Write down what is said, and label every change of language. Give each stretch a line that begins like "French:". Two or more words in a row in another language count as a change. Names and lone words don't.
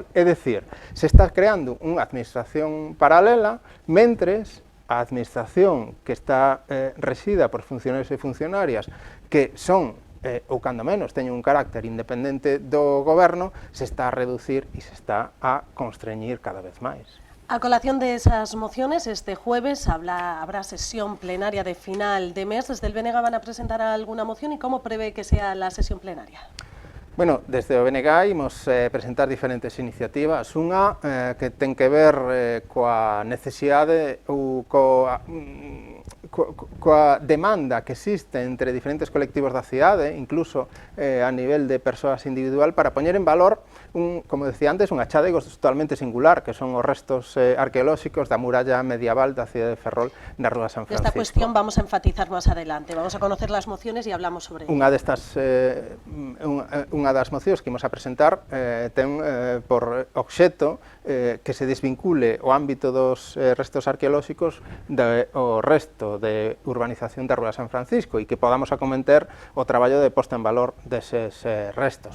Galician: É dicir, se está creando unha administración paralela mentres a administración que está resida por funcionarios e funcionarias que son, ou cando menos, teñen un carácter independente do goberno, se está a reducir e se está a constreñir cada vez máis.
Spanish: A colación de esas mociones, este jueves habrá sesión plenaria de final de mes. ¿Desde el BNG van a presentar alguna moción y cómo prevé que sea la sesión plenaria?
Galician: Bueno, desde o BNG imos presentar diferentes iniciativas. Unha que ten que ver coa necesidade ou coa demanda que existe entre diferentes colectivos da cidade, incluso a nivel de persoas individual, para poñer en valor, como decía antes, un achádego totalmente singular, que son os restos arqueolóxicos da muralla medieval da cidade de Ferrol na Rúa San Francisco.
Spanish: Esta cuestión vamos a enfatizar más adelante, vamos a conocer las mociones y hablamos sobre ello.
Galician: Unha das mocións que imos a presentar ten por obxecto que se desvincule o ámbito dos restos arqueolóxicos do resto de urbanización da Rúa San Francisco e que podamos acometer o traballo de posta en valor deses restos.